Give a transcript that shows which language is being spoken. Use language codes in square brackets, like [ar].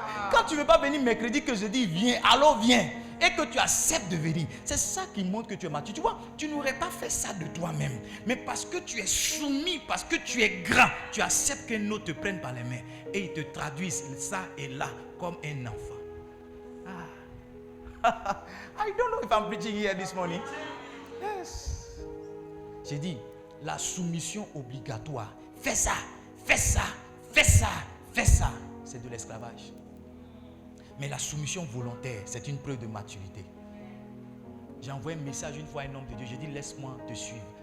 [fr] Quand tu ne veux pas venir mercredi que je dis viens, alors viens. Et que tu acceptes de venir. C'est ça qui montre que tu es mature. Tu vois, tu n'aurais pas fait ça de toi-même. Mais parce que tu es soumis, parce que tu es grand, tu acceptes qu'un autre te prenne par les mains. Et il te traduise ça et là comme un enfant. [en] I don't know if I'm preaching here this morning. Yes. [fr] J'ai dit, la soumission obligatoire. Fais ça, fais ça, fais ça, fais ça. C'est de l'esclavage. Mais la soumission volontaire, c'est une preuve de maturité. J'ai envoyé un message une fois à un homme de Dieu. J'ai dit, laisse-moi te suivre.